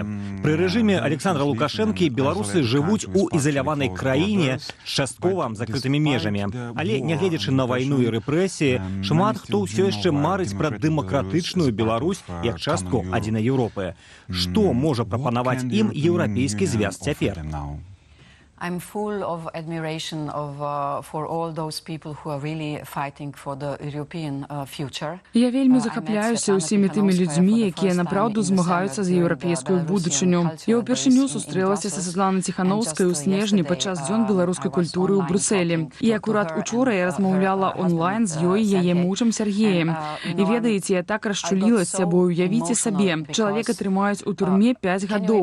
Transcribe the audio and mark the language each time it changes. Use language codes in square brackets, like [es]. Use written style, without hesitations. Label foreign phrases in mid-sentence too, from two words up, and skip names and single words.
[be] Пры рэжыме Александра Лукашэнкі беларусы жывуць у ізаляванай краіне з часткова закрытымі межамі. Але, нягледзячы на вайну і рэпрэсіі, шмат хто ўсё яшчэ марыць пра дэмакратычную Беларусь як частку адзінай Еўропы. Што можа прапанаваць ім еўрапейскі звяз цяпер? [en] I'm full of admiration for all those people who are really fighting for the European future. [be] Я вельмі захапляюся ўсімі тымі людзьмі, якія напраўду змагаюцца за еўрапейскую будучыню. Я ўпершыню сустрэлася са Святланай Ціханаўскай у снежні падчас дзён беларускай культуры ў Брюсселі. І акурат учора я размаўляла онлайн з ёй і яе мужам Сергеем. І ведаеце, я так расчулілася, бо уявіце сабе, чалавека трымаюць у турме 5 гадоў.